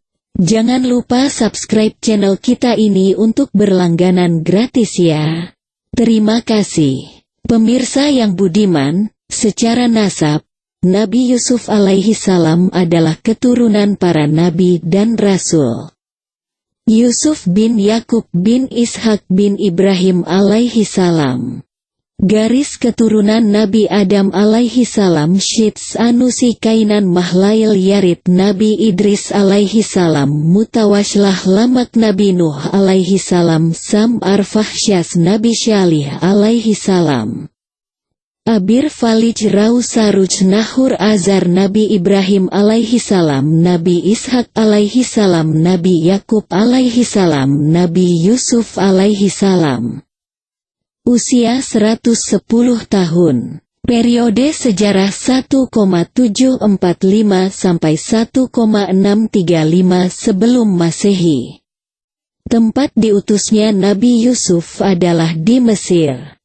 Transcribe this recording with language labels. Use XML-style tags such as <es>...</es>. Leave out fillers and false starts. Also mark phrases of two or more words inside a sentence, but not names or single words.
<id>Jangan lupa subscribe channel kita ini untuk berlangganan gratis ya. Terima kasih. Pemirsa yang budiman, secara nasab, Nabi Yusuf</id> <ar>عليه السلام</ar> <id>adalah keturunan para nabi dan rasul. Yusuf bin Yakub bin Ishak bin Ibrahim</id> <ar>عليه السلام.</ar> <id>Garis keturunan Nabi Adam</id> <ar>عليه السلام</ar> <id>Syits Anusi Kainan Mahlail Yarid Nabi Idris</id> <ar>عليه السلام</ar> <id>Mutawashlah Lamak Nabi Nuh</id> <ar>عليه السلام</ar> <id>Sam Arfahsyas Nabi Syalih</id> <ar>عليه السلام.</ar> <id>Abir Falij Rausaruj Nahur Azar Nabi Ibrahim</id> <ar>عليه السلام</ar> <id>Nabi Ishak</id> <ar>عليه السلام</ar> <id>Nabi Yakub</id> <ar>عليه السلام</ar> <id>Nabi Yusuf</id> <ar>عليه السلام.</ar> <id>Usia 110 tahun. Periode sejarah 1,745 sampai 1,635 sebelum Masehi. Tempat diutusnya Nabi Yusuf adalah di Mesir.</id>